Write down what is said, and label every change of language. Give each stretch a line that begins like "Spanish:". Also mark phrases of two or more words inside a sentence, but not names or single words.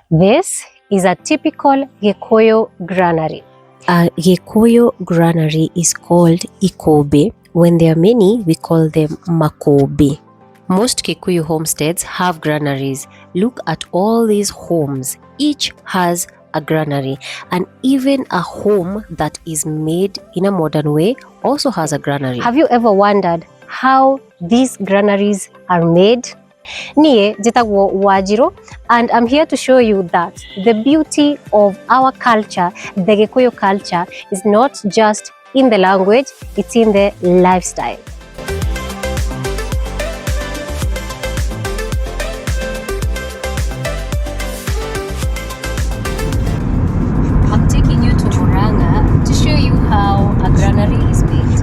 English: This is a typical Gikuyu granary. A Gikuyu granary is called Ikũmbĩ. When there are many, we call them Makũmbĩ. Most Kikuyu homesteads have granaries. Look at all these homes. Each has a granary, and even a home that is made in a modern way also has a granary. Have you ever wondered how these granaries are made?
Kikuyu: Nie jitagwo Wanjiru,
English: and I'm here to show you that the beauty of our culture, the Gikuyu culture, is not just in the language, it's in the lifestyle. I'm taking you to Murang'a to show you how a granary is made.